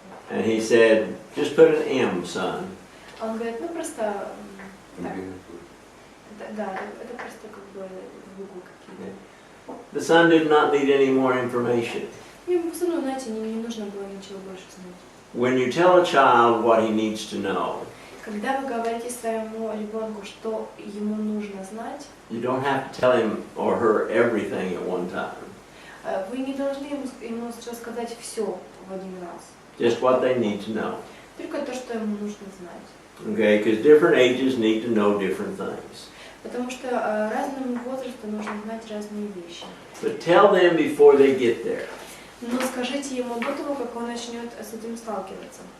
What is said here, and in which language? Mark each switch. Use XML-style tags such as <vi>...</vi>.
<en>And he said, just put an M, son.</en> <ru>Он говорит, ну просто так. Да, это просто как бы буквы какие-то.</ru> <en>The son did not need any more information.</en> <ru>Ему все равно, знаете, не нужно было ничего больше знать.</ru> <en>When you tell a child what he needs to know,</en> <ru>Когда вы говорите своему ребенку, что ему нужно знать,</ru> <en>you don't have to tell him or her everything at one time.</en> <ru>Вы не должны ему рассказать все в один раз.</ru> <en>Just what they need to know.</en> <ru>Только то, что ему нужно знать.</ru> <en>Okay, because different ages need to know different things.</en> <ru>Потому что разному возрасту нужно знать разные вещи.</ru> <en>But tell them before they get there.</en> <ru>Но скажите ему до того, как он начнет с этим сталкиваться.</ru>